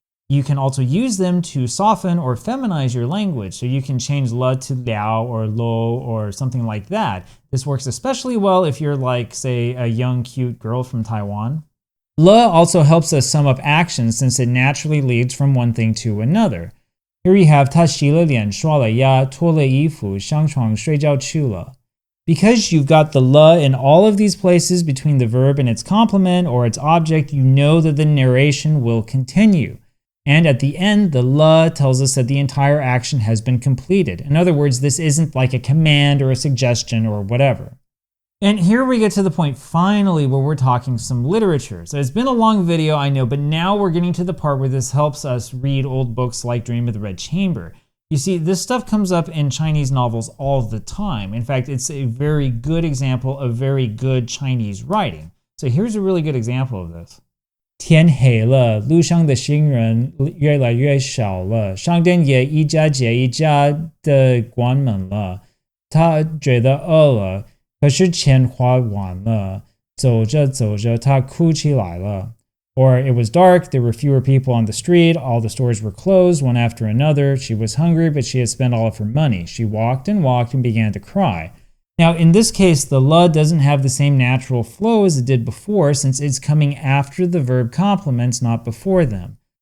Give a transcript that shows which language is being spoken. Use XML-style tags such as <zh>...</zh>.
<en>You can also use them to soften or feminize your language. So you can change le to liao or lo or something like that. This works especially well if you're like, say, a young, cute girl from Taiwan. Le also helps us sum up actions since it naturally leads from one thing to another. Here you have</en> <zh>他洗了脸, 刷了牙, 脱了衣服, 上床睡觉去了.</zh> <en>Because you've got the le in all of these places between the verb and its complement or its object, you know that the narration will continue. And at the end, the le tells us that the entire action has been completed. In other words, this isn't like a command or a suggestion or whatever. And here we get to the point finally where we're talking some literature. So it's been a long video, I know, but now we're getting to the part where this helps us read old books like Dream of the Red Chamber. You see, this stuff comes up in Chinese novels all the time. In fact, it's a very good example of very good Chinese writing. So here's a really good example of this.</en> <zh>天黑了，路上的行人越来越少了，商店也一家接一家的关门了。他觉得饿了，可是钱花完了，走着走着他哭起来了。</zh> <en>Or it was dark, there were fewer people on the street, all the stores were closed, one after another. She was hungry, but she had spent all of her money. She walked and began to cry. Now, in this case, the le doesn't have the same natural flow as it did before, since it's coming after the verb complements, not before them.</en>